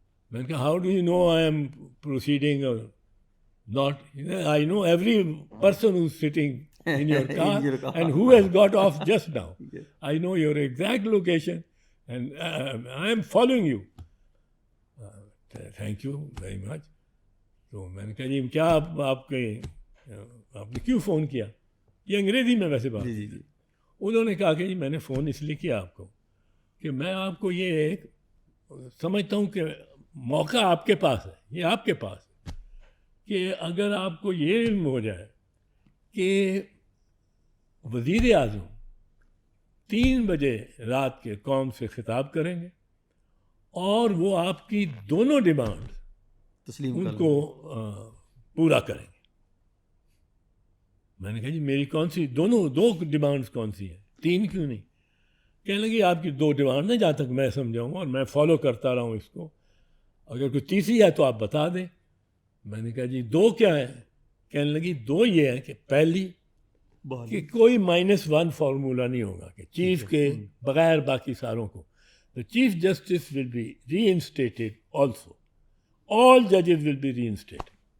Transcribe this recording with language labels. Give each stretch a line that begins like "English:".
Urdu: میں نے کہا
English: How do you know I am proceeding or not? I know every person who's sitting in your car and who has got off just now. I know your exact location and I am following you. Thank you very much.
Urdu: تو میں نے کہا جی کیا آپ نے کیوں phone کیا؟ یہ انگریزی میں ویسے بات. جی جی. انہوں نے کہا کہ جی میں نے فون اس لیے کیا آپ کو کہ میں آپ کو یہ ایک سمجھتا ہوں کہ موقع آپ کے پاس ہے, یہ آپ کے پاس ہے کہ اگر آپ کو یہ علم ہو جائے کہ وزیر اعظم 3 بجے رات کے قوم سے خطاب کریں گے اور وہ آپ کی دونوں ڈیمانڈ ان کو پورا کریں گے. میں نے کہا جی میری کون سی دو ڈیمانڈز کون سی ہیں, 3 کیوں نہیں؟ کہنے لگی آپ کی 2 ڈیمانڈ ہیں جہاں تک میں سمجھاؤں گا اور میں فالو کرتا رہا ہوں اس کو, اگر کوئی تیسری ہے تو آپ بتا دیں. میں نے کہا جی 2 کیا ہیں؟ کہنے لگی 2 یہ ہے کہ پہلی کہ کوئی -1 فارمولہ نہیں ہوگا کہ چیف کے بغیر باقی ساروں کو.
English: The Chief Justice will be reinstated also. All judges will be reinstated.